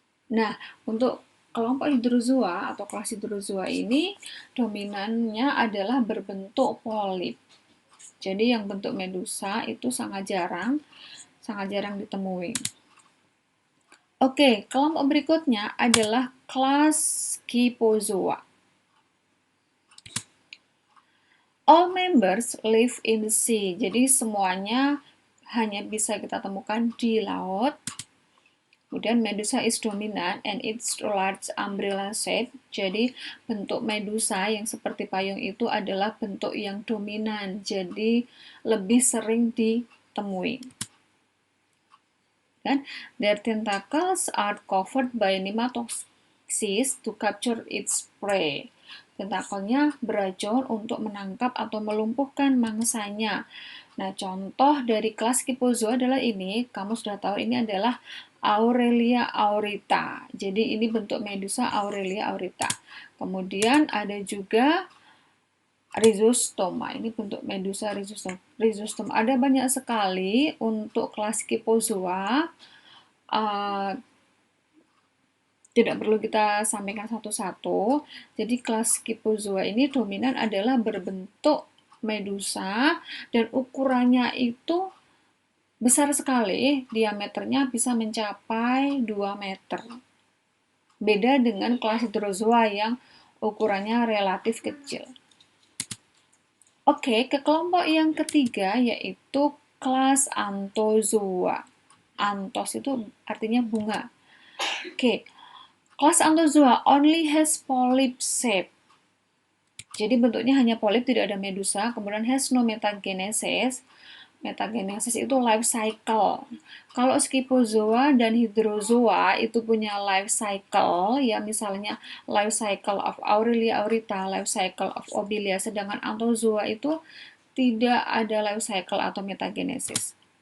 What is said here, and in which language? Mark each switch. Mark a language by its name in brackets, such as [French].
[Indonesian] Nah, untuk kelompok hydrozoa atau kelas hydrozoa ini dominannya adalah berbentuk polip. Jadi yang bentuk medusa itu sangat jarang ditemui. Oke, kelompok berikutnya adalah kelas Scyphozoa. [English] All members live in the sea. [Indonesian] Jadi semuanya hanya bisa kita temukan di laut. [English] Kemudian medusa is dominant and it's large umbrella shape. [Indonesian] Jadi bentuk medusa yang seperti payung itu adalah bentuk yang dominan. Jadi lebih sering ditemui. [English] Dan their tentacles are covered by nematocysts to capture its prey. [Indonesian] Tentakelnya beracun untuk menangkap atau melumpuhkan mangsanya. Nah, contoh dari kelas Scyphozoa adalah ini. Kamu sudah tahu ini adalah Aurelia aurita. Jadi ini bentuk medusa Aurelia aurita. Kemudian ada juga Rhizostoma. Ini bentuk medusa Rhizostoma. Ada banyak sekali untuk kelas Scyphozoa. Tidak perlu kita sampaikan satu-satu. Jadi kelas Scyphozoa ini dominan adalah berbentuk medusa dan ukurannya itu besar sekali, diameternya bisa mencapai 2 meter. Beda dengan kelas Hydrozoa yang ukurannya relatif kecil. Oke, ke kelompok yang ketiga yaitu kelas Anthozoa. Anthos itu artinya bunga. [English] Oke, kelas Anthozoa only has polyp shape. [Indonesian] Jadi bentuknya hanya polip, tidak ada medusa. [English] Kemudian has no metagenesis. Metagenesis itu life cycle. [Indonesian] Kalau Scyphozoa dan Hydrozoa itu punya life cycle, ya misalnya [English] life cycle of Aurelia aurita, life cycle of Obelia, [Indonesian] sedangkan Anthozoa itu tidak ada life cycle atau metagenesis.